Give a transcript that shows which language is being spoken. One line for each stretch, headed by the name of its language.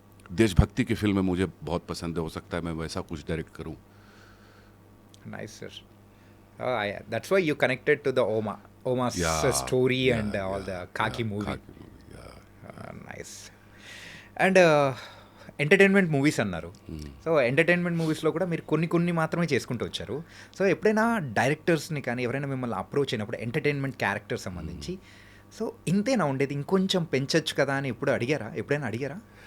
Hindi: देशभक्ति की फिल्में मुझे बहुत पसंद है, हो सकता है मैं वैसा कुछ डायरेक्ट करूं।
English: nice sir. That's why you connected to the Oma's story and all the Khaki movie. Nice.
Telugu: And entertainment movies అన్నారు. సో ఎంటర్టైన్మెంట్ మూవీస్లో కూడా మీరు కొన్ని మాత్రమే చేసుకుంటూ వచ్చారు. సో ఎప్పుడైనా డైరెక్టర్స్ని కానీ ఎవరైనా మిమ్మల్ని అప్రోచ్ అయినప్పుడు ఎంటర్టైన్మెంట్ క్యారెక్టర్ సంబంధించి, సో ఇంతేనా ఉండేది, ఇంకొంచెం పెంచొచ్చు కదా అని ఎప్పుడైనా అడిగారా?